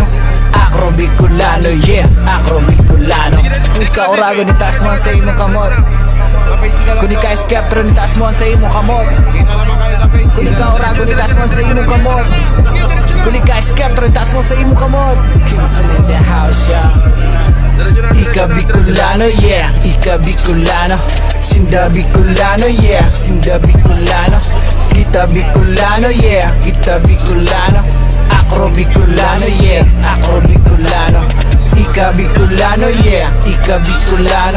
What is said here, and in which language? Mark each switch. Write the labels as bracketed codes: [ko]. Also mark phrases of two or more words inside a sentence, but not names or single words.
[bik] Akro Bicolano, yeah, Akro Bicolano. Kung ikaw orago ni taas mo sa imong kamot, kung ikaw skeptro ni taas mo sa imong kamot, kung ikaw orago ni taas mo sa imong kamot, kung ikaw skeptro ni taas mo sa imong kamot. [en] Kingston in the house, yeah. [bik] Ika Bicolano, yeah, Ika Bicolano. Sinda Bicolano, yeah, Sinda Bicolano. Kita Bicolano, yeah, Kita Bicolano. Akro Bicolano, yeah, Akro Bicolano. Ika Bicolano, yeah, Ika Bicolano.